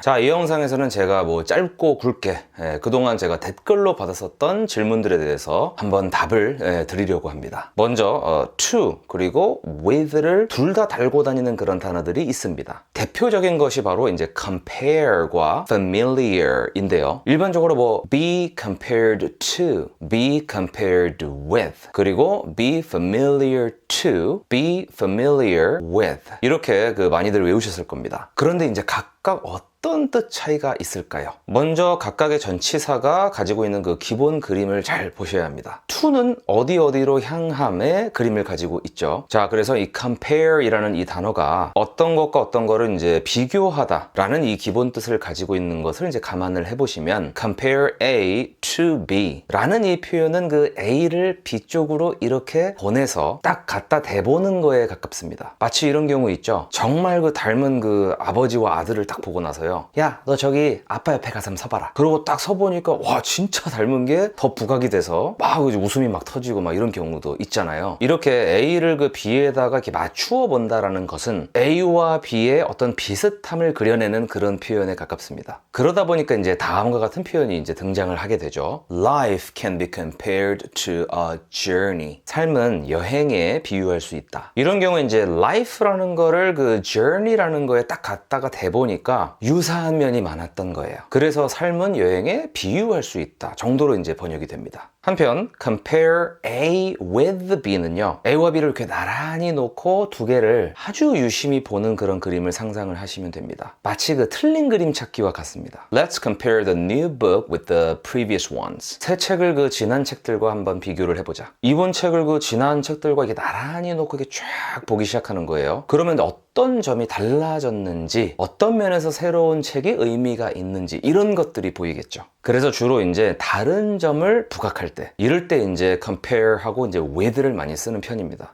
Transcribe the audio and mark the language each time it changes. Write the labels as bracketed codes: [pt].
[ko] 자, 이 영상에서는 제가 뭐 짧고 굵게 그동안 제가 댓글로 받았었던 질문들에 대해서 한번 답을 드리려고 합니다. 먼저 to 그리고 with를 둘 다 달고 다니는 그런 단어들이 있습니다. 대표적인 것이 바로 이제 compare과 familiar인데요. 일반적으로 뭐 [en] be compared to, be compared with, 그리고 be familiar to, be familiar with [ko] 이렇게 많이들 외우셨을 겁니다. 그런데 이제 각각 어떤 뜻 차이가 있을까요? 먼저 각각의 전치사가 가지고 있는 그 기본 그림을 잘 보셔야 합니다. to는 어디로 향함의 그림을 가지고 있죠. 자, 그래서 이 compare이라는 이 단어가 어떤 것과 어떤 거를 이제 비교하다라는 이 기본 뜻을 가지고 있는 것을 이제 감안을 해보시면 [en] compare A to B [ko] 라는 이 표현은 그 A를 B 쪽으로 이렇게 보내서 딱 갖다 대보는 거에 가깝습니다. 마치 이런 경우 있죠. 정말 그 닮은 그 아버지와 아들을 딱 보고 나서요. 야, 너 저기 아빠 옆에 가서 한번 서봐라. 그러고 딱 서보니까 와, 진짜 닮은 게 더 부각이 돼서 막 웃음이 막 터지고 막 이런 경우도 있잖아요. 이렇게 A를 그 B에다가 이렇게 맞추어 본다라는 것은 A와 B의 어떤 비슷함을 그려내는 그런 표현에 가깝습니다. 그러다 보니까 이제 다음과 같은 표현이 이제 등장을 하게 되죠. [en] Life can be compared to a journey. [ko] 삶은 여행에 비유할 수 있다. 이런 경우에 이제 life라는 거를 그 journey라는 거에 딱 갖다가 대보니까 유사한 면이 많았던 거예요. 그래서 삶은 여행에 비유할 수 있다 정도로 이제 번역이 됩니다. 한편 [en] compare A with B [ko] 는요, A와 B를 이렇게 나란히 놓고 두 개를 아주 유심히 보는 그런 그림을 상상을 하시면 됩니다. 마치 그 틀린 그림 찾기와 같습니다. [en] Let's compare the new book with the previous ones. [ko] 새 책을 그 지난 책들과 한번 비교를 해보자. 이번 책을 그 지난 책들과 이렇게 나란히 놓고 이렇게 쫙 보기 시작하는 거예요. 그러면 어떤 점이 달라졌는지, 어떤 면에서 새로운 책이 의미가 있는지 이런 것들이 보이겠죠. 그래서 주로 이제 다른 점을 부각할 때, 이럴 때 이제 compare하고 이제 with를 많이 쓰는 편입니다.